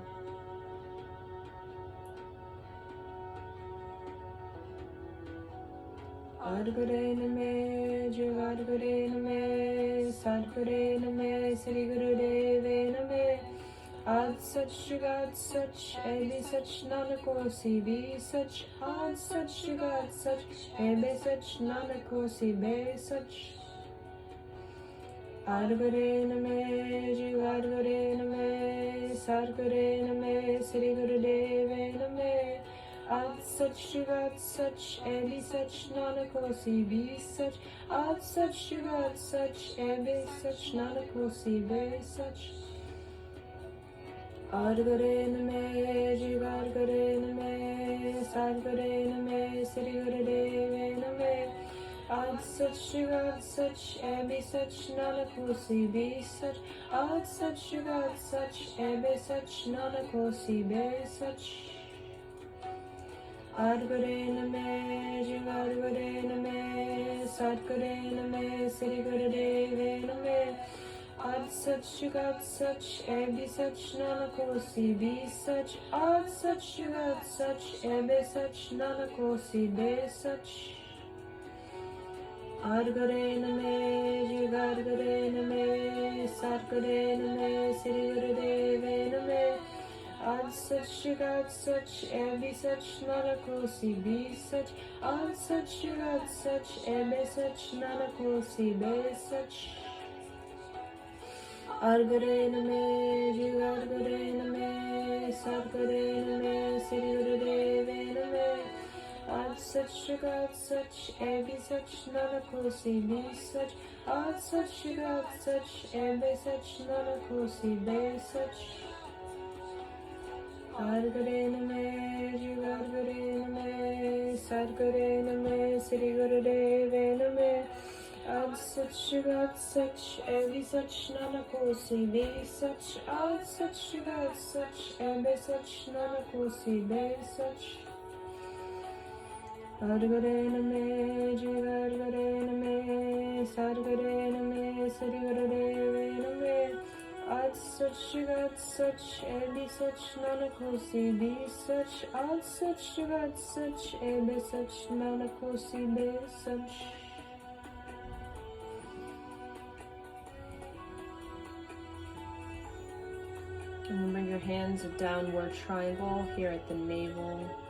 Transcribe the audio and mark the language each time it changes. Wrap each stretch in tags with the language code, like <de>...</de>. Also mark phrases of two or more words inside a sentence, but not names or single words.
<pa>ਆਦਿ ਗੁਰੇ ਨਮਹ, ਜੁਗਾਦਿ ਗੁਰੇ ਨਮਹ, ਸਤਿ ਗੁਰੇ ਨਮਹ, ਸ੍ਰੀ ਗੁਰਦੇਵੇ ਨਮਹ. ਆਦਿ ਸਚੁ ਜੁਗਾਦਿ ਸਚੁ, ਹੈ ਭੀ ਸਚੁ ਨਾਨਕ ਹੋਸੀ, ਭੀ ਸਚੁ, ਆਦਿ ਸਚੁ ਜੁਗਾਦਿ ਸਚੁ, ਹੈ ਭੀ ਸਚੁ ਨਾਨਕ ਹੋਸੀ, ਭੀ ਸਚੁ. ਆਦਿ ਗੁਰੇ ਨਮਹ, ਜੁਗਾਦਿ ਗੁਰੇ ਨਮਹ, ਸਤਿ ਗੁਰੇ ਨਮਹ, ਸ੍ਰੀ ਗੁਰਦੇਵੇ ਨਮਹ. ਆਦਿ ਸਚੁ ਜੁਗਾਦਿ ਸਚੁ, ਹੈ ਭੀ ਸਚੁ ਨਾਨਕ ਹੋਸੀ, ਭੀ ਸਚੁ, ਆਦਿ ਸਚੁ ਜੁਗਾਦਿ ਸਚੁ, ਹੈ ਭੀ ਸਚੁ ਨਾਨਕ ਹੋਸੀ, ਭੀ ਸਚੁ. ਆਦਿ ਗੁਰੇ ਨਮਹ, ਜੁਗਾਦਿ ਗੁਰੇ ਨਮਹ, ਸਤਿ ਗੁਰੇ ਨਮਹ, ਸ੍ਰੀ ਗੁਰਦੇਵੇ ਨਮਹ. ਆਦਿ ਸਚੁ ਜੁਗਾਦਿ ਸਚੁ, ਹੈ ਭੀ ਸਚੁ ਨਾਨਕ ਹੋਸੀ, ਭੀ ਸਚੁ, ਆਦਿ ਸਚੁ ਜੁਗਾਦਿ ਸਚੁ, ਹੈ ਭੀ ਸਚੁ ਨਾਨਕ ਹੋਸੀ, ਭੀ ਸਚੁ. ਆਦਿ ਗੁਰੇ ਨਮਹ, ਜੁਗਾਦਿ ਗੁਰੇ ਨਮਹ, ਸਤਿ ਗੁਰੇ ਨਮਹ, ਸ੍ਰੀ ਗੁਰਦੇਵੇ ਨਮਹ. ਆਦਿ ਸਚੁ ਜੁਗਾਦਿ ਸਚੁ, ਹੈ ਭੀ ਸਚੁ ਨਾਨਕ ਹੋਸੀ, ਭੀ ਸਚੁ, ਆਦਿ ਸਚੁ ਜੁਗਾਦਿ ਸਚੁ, ਹੈ ਭੀ ਸਚੁ ਨਾਨਕ ਹੋਸੀ, ਭੀ ਸਚੁ. ਆਦਿ ਗੁਰੇ ਨਮਹ, ਜੁਗਾਦਿ ਗੁਰੇ ਨਮਹ, ਸਤਿ ਗੁਰੇ ਨਮਹ, ਸ੍ਰੀ ਗੁਰਦੇਵੇ ਨਮਹ. ਆਦਿ ਸਚੁ ਜੁਗਾਦਿ ਸਚੁ, ਹੈ ਭੀ ਸਚੁ ਨਾਨਕ ਹੋਸੀ, ਭੀ ਸਚੁ, ਆਦਿ ਸਚੁ ਜੁਗਾਦਿ ਸਚੁ, ਹੈ ਭੀ ਸਚੁ ਨਾਨਕ ਹੋਸੀ, ਭੀ ਸਚੁ. ਆਦਿ ਗੁਰੇ ਨਮਹ, ਜੁਗਾਦਿ ਗੁਰੇ ਨਮਹ, ਸਤਿ ਗੁਰੇ ਨਮਹ, ਸ੍ਰੀ ਗੁਰਦੇਵੇ ਨਮਹ. ਆਦਿ ਸਚੁ ਜੁਗਾਦਿ ਸਚੁ, ਹੈ ਭੀ ਸਚੁ ਨਾਨਕ ਹੋਸੀ, ਭੀ ਸਚੁ, ਆਦਿ ਸਚੁ ਜੁਗਾਦਿ ਸਚੁ, ਹੈ ਭੀ ਸਚੁ ਨਾਨਕ ਹੋਸੀ, ਭੀ ਸਚੁ. ਆਦਿ ਗੁਰੇ ਨਮਹ, ਜੁਗਾਦਿ ਗੁਰੇ ਨਮਹ, ਸਤਿ ਗੁਰੇ ਨਮਹ, ਸ੍ਰੀ ਗੁਰਦੇਵੇ ਨਮਹ. ਆਦਿ ਸਚੁ ਜੁਗਾਦਿ ਸਚੁ, ਹੈ ਭੀ ਸਚੁ ਨਾਨਕ ਹੋਸੀ, ਭੀ ਸਚੁ, ਆਦਿ ਸਚੁ ਜੁਗਾਦਿ ਸਚੁ, ਹੈ ਭੀ ਸਚੁ ਨਾਨਕ ਹੋਸੀ, ਭੀ ਸਚੁ. ਆਦਿ ਗੁਰੇ ਨਮਹ, ਜੁਗਾਦਿ ਗੁਰੇ ਨਮਹ, ਸਤਿ ਗੁਰੇ ਨਮਹ, ਸ੍ਰੀ ਗੁਰਦੇਵੇ ਨਮਹ. ਆਦਿ ਸਚੁ ਜੁਗਾਦਿ ਸਚੁ, ਹੈ ਭੀ ਸਚੁ ਨਾਨਕ ਹੋਸੀ, ਭੀ ਸਚੁ, ਆਦਿ ਸਚੁ ਜੁਗਾਦਿ ਸਚੁ, ਹੈ ਭੀ ਸਚੁ ਨਾਨਕ ਹੋਸੀ, ਭੀ ਸਚੁ.</pa> <en>And bring your hands a downward triangle here at the navel.</en>